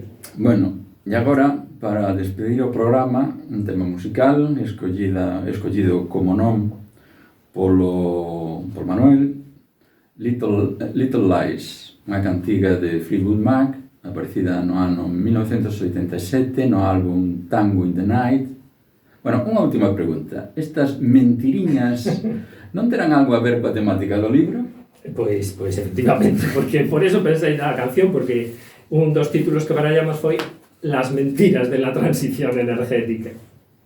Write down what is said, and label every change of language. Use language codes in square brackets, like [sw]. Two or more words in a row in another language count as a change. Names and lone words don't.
[gl] Bueno, e agora, para despedir o programa, un tema musical escollido como non por Manuel, Little Lies, unha cantiga de Fleetwood Mac, aparecida no ano 1987 no álbum Tango in the Night. Bueno, unha última pregunta. Estas mentiriñas non terán algo a ver coa temática do libro? Pois efectivamente, porque por eso pensei na canción, porque un dos títulos que barallamos foi Las mentiras de la transición energética.